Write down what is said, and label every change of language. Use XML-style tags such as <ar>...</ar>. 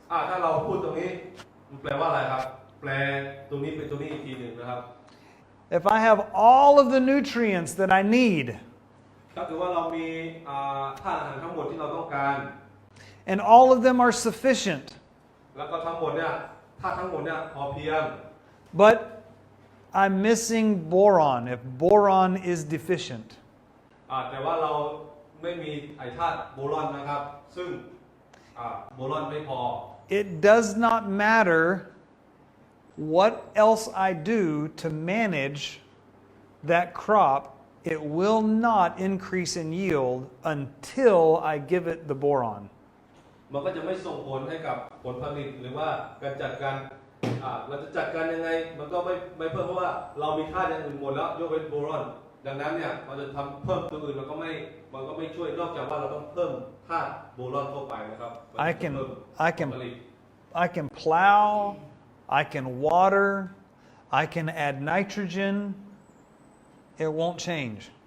<th>ถ้าเราพูดตรงนี้มันแปลว่าอะไรครับแปลตรงนี้เป็นตรงนี้อีกทีหนึ่งนะครับ</th> <en>If I have all of the nutrients that I need,</en> <th>ถ้าเกิดว่าเรามีธาตุอาหารทั้งหมดที่เราต้องการ</th> <en>and all of them are sufficient,</en> <th>แล้วก็ทั้งหมดเนี่ยธาตุทั้งหมดเนี่ยพอเพียง</th> <en>but I'm missing boron, if boron is deficient,</en> <th>แต่ว่าเราไม่มีไอธาตุโบรอนนะครับซึ่งโบรอนไม่พอ</th> <en>it does not matter what else I do to manage that crop, it will not increase in yield until I give it the boron.</en> <th>มันก็จะไม่ส่งผลให้กับผลผลิตหรือว่าการจัดการเราจะจัดการยังไงมันก็ไม่เพิ่มเพราะว่าเรามีธาตุอย่างอื่นหมดแล้วยกเว้นโบรอนดังนั้นเนี่ยมันจะทำเพิ่มตัวอื่นมันก็ไม่ช่วยนอกจากว่าเราต้องเพิ่มธาตุโบรอนเข้าไปนะครับ</th> <en>I can plow, I can water, I can add nitrogen, it won't change.</en>